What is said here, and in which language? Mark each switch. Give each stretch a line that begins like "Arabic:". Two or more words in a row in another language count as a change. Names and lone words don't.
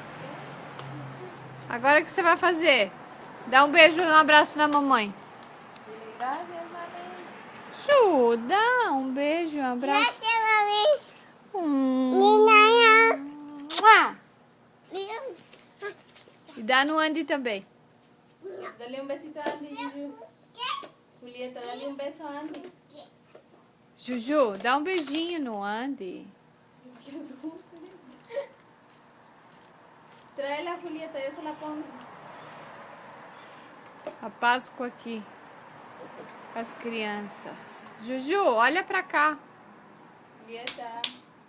Portuguese: Agora o que você vai fazer? Dá um beijo e um abraço na mamãe. Ju, dá um beijo e um abraço. E dá no Andy também.
Spanish: Dale un besito a Andy, Juju. Julieta, dale un beso a Andy.
Portuguese: Juju, dá um beijinho no Andy.
Spanish: Tráela a Julieta, yo se la pongo.
Portuguese: A Páscoa aqui. As crianças. Juju, olha pra cá. Julieta.